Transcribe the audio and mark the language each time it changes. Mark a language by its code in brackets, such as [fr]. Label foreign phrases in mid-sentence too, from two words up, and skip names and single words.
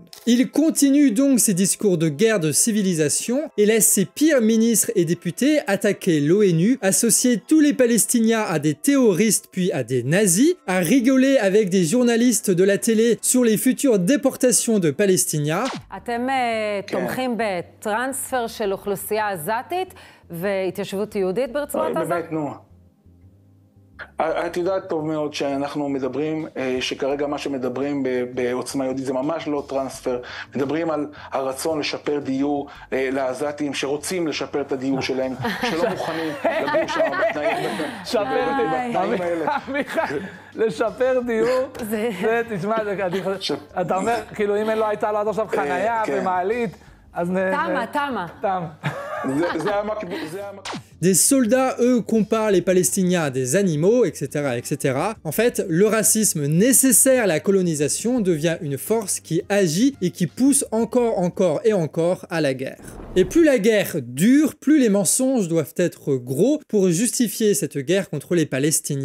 [fr] Il continue donc ses discours de guerre de civilisation et laisse ses pires ministres et députés attaquer l'ONU, associer tous les Palestiniens à des terroristes puis à des nazis, à rigoler avec des journalistes de la télé sur les futures déportations de Palestiniens. [he] אתם תומכים בטרנספר של אוכלוסייה עזתית והתיישבות יהודית ברצועת עזה? באמת, נו. את יודעת טוב מאוד שאנחנו מדברים, שכרגע מה שמדברים בעוצמה יהודית זה ממש לא טרנספר. מדברים על הרצון לשפר דיור לעזתים שרוצים לשפר את הדיור שלהם, שלא מוכנים לגור שם בתנאים האלה. לשפר דיור, זה תשמע, אתה אומר, כאילו אם לא הייתה לו עד עכשיו חנייה ומעלית, אז תם. [fr] Des soldats, eux, comparent les Palestiniens à des animaux, etc., etc. En fait, le racisme nécessaire à la colonisation devient une force qui agit et qui pousse encore à la guerre. Et plus la guerre dure, plus les mensonges doivent être gros pour justifier cette guerre contre les Palestiniens.